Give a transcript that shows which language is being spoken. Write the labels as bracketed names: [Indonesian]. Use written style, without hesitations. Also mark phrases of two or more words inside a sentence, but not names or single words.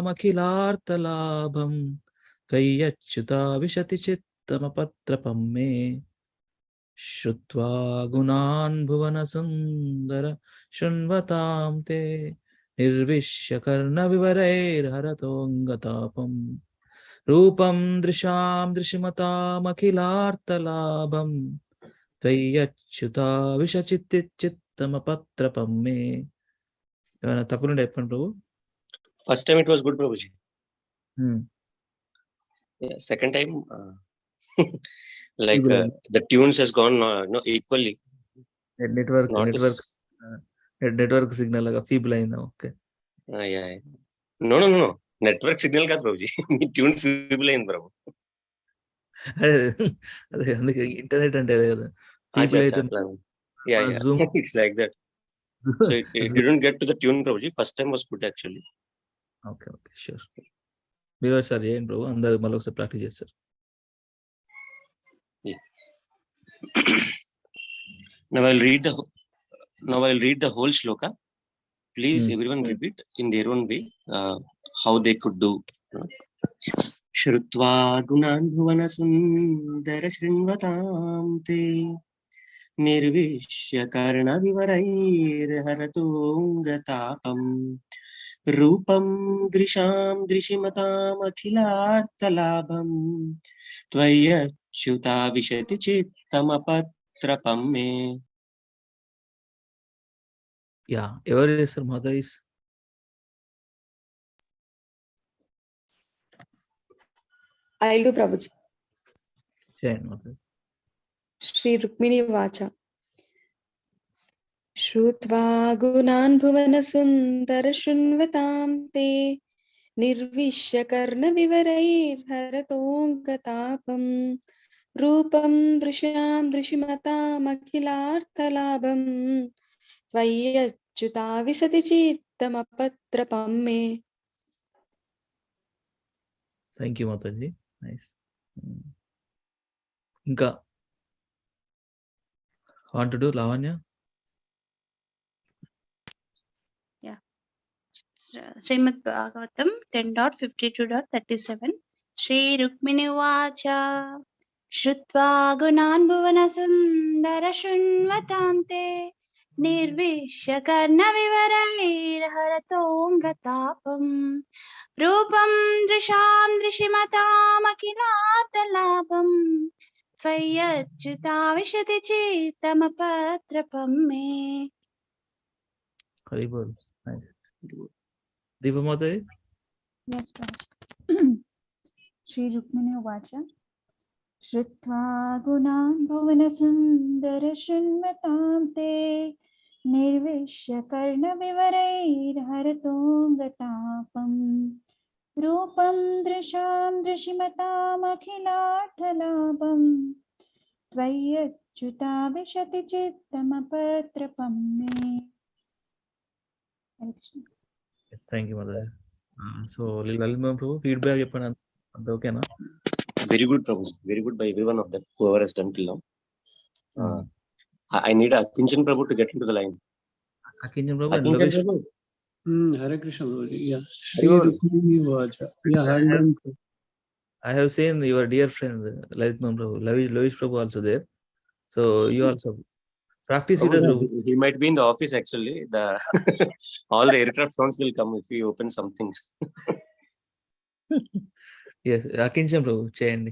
[Sanskrit] अखिलार्तलभं त्वयाच्युत विशति चित्तमपत्रपं मे श्रुत्वा गुणान् भुवन सुन्दर शुन्वतं ते निर्विश्य कर्ण विवरैर् हरतोङ्गतापं रूपं दृशं दृशिमतां अखिलार्तलभं त्वयाच्युत विशति चित्तमपत्रपं मे. [Telugu] ఏమైనా తప్పులుంటే చెప్పండి ప్రభు. [English] First time it was good, Prabhuji. Hmm. Yeah, second time, like the tunes has gone equally. network signal [Telugu] లాగా ఫీబుల్ అయిందా? ఓకే. [English] No. network signal [Telugu] కాదు ప్రభుజీ, మీ ట్యూన్ ఫీబుల్ అయింది ప్రభు. అదే అందుకే ఇంటర్నెట్ అంటే అదే కదా, ఫీబుల్ అయితే [English] Zoom it's like that. So it didn't get to the tune, Prabhuji. First time was good actually. Okay, sure. [Telugu] మీరు ఒకసారి చేయండి ప్రభు, అందరూ మళ్ళీ ఒకసారి ప్రాక్టీస్ చేస్తారు. [English] Now I'll read the whole shloka. Please everyone repeat in their own way how they could do. [Sanskrit] श्रुत्वा गुणान् भुवन सुन्दर शृण्वतां ते निर्विश्य कर्ण विवरैर् हरतोङ्गतापं रूपं दृशं दृशिमतां अखिलार्तलभं त्वयाच्युत विशति चित्तमपत्रपं मे. [English] Yeah, [Telugu] ఎవరు చేస్తారు మాతా? [English] I'll do, Prabhuji. [Telugu] చేయండి మాతా. [Sanskrit] श्री रुक्मिणी वाच श्रुत्वा गुणान् भुवन सुन्दर शुन्वतं ते निर्विश्य कर्ण विवरैर् हरतोङ्गतापं रूपं दृशं दृशिमतां अखिलार्तलभं त्वयाच्युत विसति चित्तमपत्रपं मे. [English] Thank you మాతాజీ. నైస్. ఇంకా want to do లావణ్య? Srimad Bhagavatam 10.52.37. [Sanskrit] श्री रुक्मिणी वाच श्रुत्वा गुणान् भुवन सुन्दर शुन्वतन्ते निर्विश्य कर्ण विवरैर् हरतोङ्गतापं रूपं दृशं दृशिमतां अखिलतलभं त्वयाच्युत विशति चित्तमपत्रपं मे. [Telugu] హరిబోల్. నైస్. దీపమాతాజీ? [English] Yes, Prabhuji. [Sanskrit] श्री रुक्मिणी वाच श्रुत्वा गुणान् भुवन सुन्दर शुन्वतं ते निर्विश्य कर्ण विवरैर् हरतोङ्गतापं रूपं दृशं दृशिमतां अखिलार्तलभं त्वयाच्युत विशति चित्तमपत्रपं मे. हरे कृष्ण. [English] Thank you మాతాజీ. [Telugu] సో లలిత్ ప్రభు ఫీడ్బ్యాక్ చెప్పండి, అంత ఓకేనా? [English] Very good, Prabhu. Very good by every one of them, whoever has done till now. I need Akinchan Prabhu to get into the line. Akinjan Prabhu and Akinchan Lavish. Prabhu. [Sanskrit] हरे कृष्ण [English] Prabhuji. Yeah. [Sanskrit] श्री रुक्मिणी वाच. [English] Yeah, hand on. I have seen your dear friend Lalitman Prabhu, Lavish Prabhu also there. So you also practice with the Prabhu. He might be in the office actually. The all the aircraft sounds will come if we open something. Yes, [Telugu] Akinjan Prabhu, cheyandi.